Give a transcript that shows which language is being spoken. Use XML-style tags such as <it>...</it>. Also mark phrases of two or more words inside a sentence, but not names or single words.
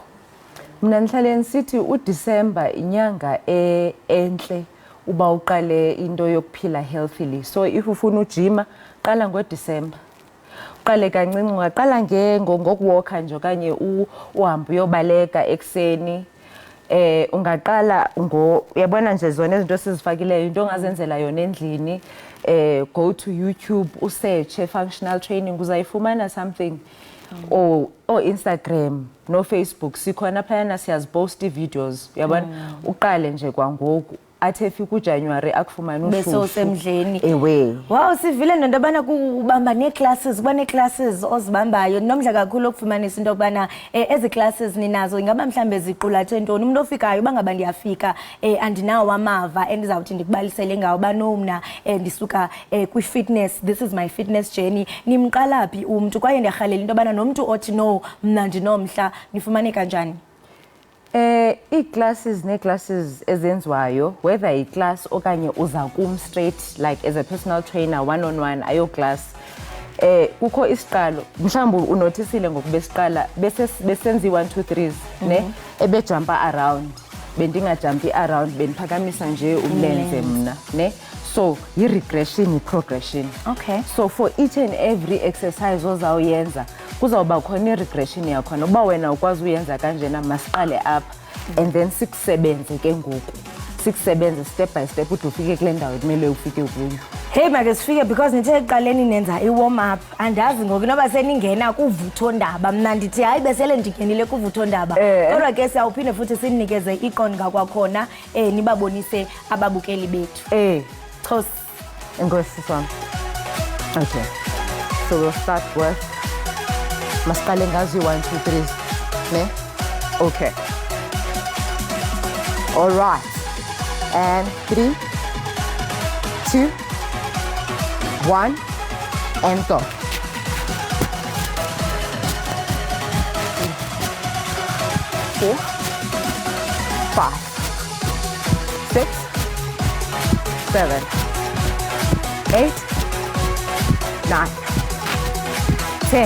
<xh>Mna ndihlale ndisithi uDisemba inyanga entle uba uqale into yokuphila healthily. So if ufuna ujima qala ngoDisemba, uqale kancinci, ungaqala ngokuwalka nje okanye uhambe uyobaleka ekuseni. Ungaqala uyabona nje zona izinto esizifakileyo, into ongazenzela yona endlini,</xh> <en>go to YouTube</en> <xh>usearch</xh> <en>functional training</en> <xh>uzayifumana</xh> <en>something, or Instagram</en> <xh>no Facebook sikhona phayana siyazipost videos, uyabona. Uqale nje kwangoku athe efika uJanuwari akufumana ushushu bese usemdleni. Ewe. Wow, sivile nento yobana kubamba nee-classes, kuba nee-classes ozibambayo. Nomdla kakhulu ukufumanisa into yokubana ezi classes ninazo ingaba mhlambe ziqulathe ntoni. Umuntu ofikayo bangaba ndiyafika andinawo amava endizawuthi ndikubalisele ngawo bano mna ndisuka kwi-fitness,</xh> <en>this is my fitness journey.</en> <xh>Nimqala phi umntu kwaye ndiyarhalela into yobana nomntu othi no mna ndinomhla nifumaneka njani? Ii-classes nee-classes ezenziwayo, whether i-class okanye uza kum</xh> <en>straight like as a personal trainer one-on-one</en> <xh>ayo class, kukho isiqalo mhlawumbi unothisile ngoku besiqala besenza i-1 2 3s ne ebejumpa around, bendingajumpi around, bendiphakamisa nje umlenze mna ne. So yi-regression yi-progression. Okay.</xh> <en>So for each and every exercise</en> <xh>ozawuyenza kuzawuba khona i-regression yakhona. Uba wena ukwazi uyenza kanjena masiqale apha</xh> <en>and then</en> <xh>sikusebenze ke ngoku, sikusebenze</xh> <en>step by step</en> <xh>ude ufike kule ndawo ekumele ufike kuyo. Hey make sifike because nithe eqaleni nenza i-warm up, andazi ngoku noba seningena kuvuthondaba. Mna ndithi hayi besele ndingenile kuvuthondaba, kodwa ke siyawuphinde futhi sinikeze iqonga kwakhona nibabonise ababukeli bethu. Chos. Enkosi sami.</xh> <en>Okay, so we'll start with</en> <xh>masiqale ngazo 1 2 3 ne.</xh> <en>Okay, all right, and 3 2 1 and go. 4 5 6 7 8 9 10.</en>